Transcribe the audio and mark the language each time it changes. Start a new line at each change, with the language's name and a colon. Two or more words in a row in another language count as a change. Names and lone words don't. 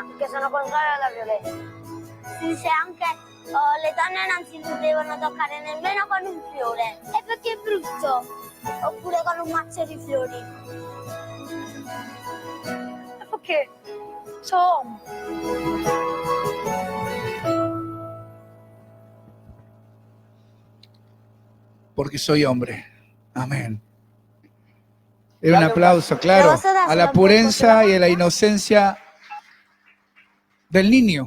Italian: Perché sono contraria alla violenza. Si dice anche le donne non si devono toccare nemmeno con un fiore. E perché è brutto. Oppure con un mazzo di fiori. E perché? Sono.
Spanish: Porque soy hombre. Amén. Es un aplauso, claro, a la pureza y a la inocencia del niño.